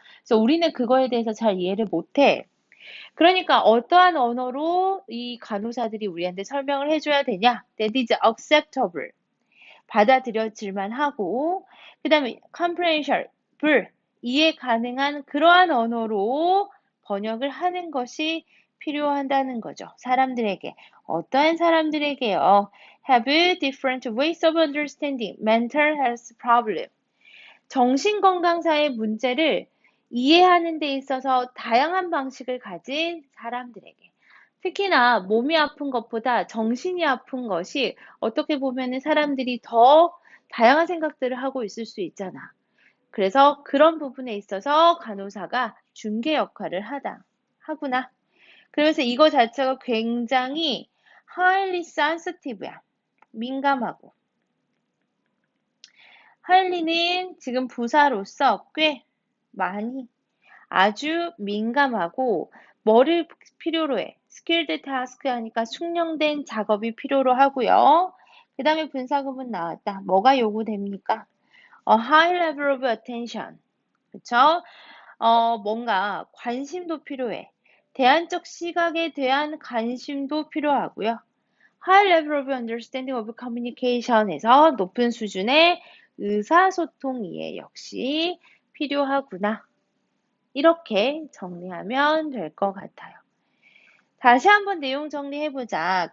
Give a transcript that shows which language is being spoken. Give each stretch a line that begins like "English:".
Korean: 그래서 우리는 그거에 대해서 잘 이해를 못해. 그러니까 어떠한 언어로 이 간호사들이 우리한테 설명을 해줘야 되냐?
English: That is acceptable.
Korean: 받아들여질만 하고 그 다음에 comprehensible. 이해 가능한 그러한 언어로 번역을 하는 것이 필요하다는 거죠. 사람들에게. 어떠한 사람들에게요?
English: Have different ways of understanding mental health problem.
Korean: 정신건강사의 문제를 이해하는 데 있어서 다양한 방식을 가진 사람들에게. 특히나 몸이 아픈 것보다 정신이 아픈 것이 어떻게 보면은 사람들이 더 다양한 생각들을 하고 있을 수 있잖아. 그래서 그런 부분에 있어서 간호사가 중개 역할을 하구나. 그래서 이거 자체가 굉장히
English: highly sensitive
Korean: 야. 민감하고. 하일리는 지금 부사로서 꽤 많이 아주 민감하고 뭐를 필요로 해?
English: skilled task
Korean: 하니까 숙련된 작업이 필요로 하고요. 그 다음에 분사구문 나왔다. 뭐가 요구됩니까?
English: high level of attention.
Korean: 그쵸? 뭔가 관심도 필요해. 대안적 시각에 대한 관심도 필요하고요.
English: High level of understanding of communication
Korean: 에서 높은 수준의 의사소통 이해 역시 필요하구나. 이렇게 정리하면 될 것 같아요. 다시 한번 내용 정리해보자.